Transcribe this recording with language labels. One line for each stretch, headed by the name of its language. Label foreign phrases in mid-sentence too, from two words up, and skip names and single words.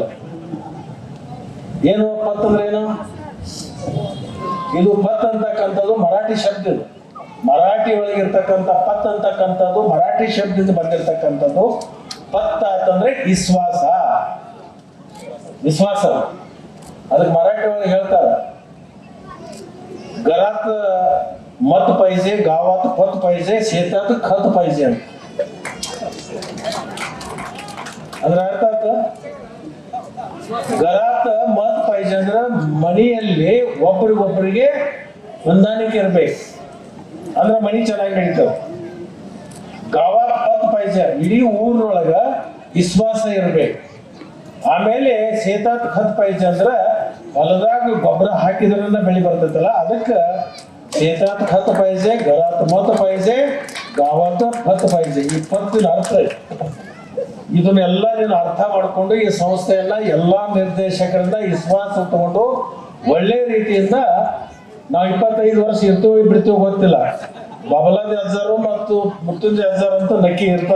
Kannada: ಏನು ಪತ್ತಂದ್ರೆ ಏನು? ಇದು ಪತ್ ಅಂತಕ್ಕಂಥದ್ದು ಮರಾಠಿ ಶಬ್ದ. ಇದು ಮರಾಠಿ ಒಳಗಿರ್ತಕ್ಕಂಥ ಪತ್ ಅಂತಕ್ಕಂಥದ್ದು ಮರಾಠಿ ಶಬ್ದದಿಂದ ಬಂದಿರ್ತಕ್ಕಂಥದ್ದು. ಪತ್ ಅಂತಂದ್ರೆ ವಿಶ್ವಾಸ. ವಿಶ್ವಾಸ ಅದಕ್ಕೆ ಮರಾಠಿ ಒಳಗೆ ಹೇಳ್ತಾರ,
Marathi: घरात मत पाहिजे, गावात पत पाहिजे, शेतात खत पाहिजे ಅಂತ.
Kannada: ಅದ್ರ ಅರ್ಥ
Marathi: घरात मत पाहिजे
Kannada: ಅಂದ್ರೆ ಮನೆಯಲ್ಲಿ ಒಬ್ಬರಿಗೊಬ್ಬರಿಗೆ ಹೊಂದಾಣಿಕೆ ಇರ್ಬೇಕು, ಅಂದ್ರೆ ಮನೆ ಚೆನ್ನಾಗಿ ನಡೀತಾವ.
Marathi: गावात पत पाहिजे
Kannada: ಇಡೀ ಊರೊಳಗ ವಿಶ್ವಾಸ ಇರ್ಬೇಕು. ಆಮೇಲೆ
Marathi: शेतात खत पाहिजे
Kannada: ಅಂದ್ರೆ ಹೊಲದಾಗ ಗೊಬ್ಬರ ಹಾಕಿದ್ರನ್ನ ಬೆಳೆ ಬರ್ತೈತಲ್ಲ, ಅದಕ್ಕೆ
Marathi: शेतात खत पाहिजे, घरात मत पाहिजे, गावात पत पाहिजे.
Kannada: ಈ ಪತ್ತಿನ ಅರ್ಥ ಇದನ್ನೆಲ್ಲ ನೀನು ಅರ್ಥ ಮಾಡ್ಕೊಂಡು ಈ ಸಂಸ್ಥೆಯನ್ನ ಎಲ್ಲಾ ನಿರ್ದೇಶಕರಿಂದ ವಿಶ್ವಾಸ ತಗೊಂಡು ಒಳ್ಳೆ ರೀತಿಯಿಂದ ನಾವು 25 ವರ್ಷ ಇರ್ತೀವಿ ಬಿಡ್ತೀವಿ ಗೊತ್ತಿಲ್ಲ. ಬಬಲಾದಿ ಅಜ್ಜಾರು ಮತ್ತು ಮೃತ್ಯುಂಜಯ ಅಜ್ಜಾರು ಅಂತ ನಕ್ಕಿ ಇರ್ತಾರ.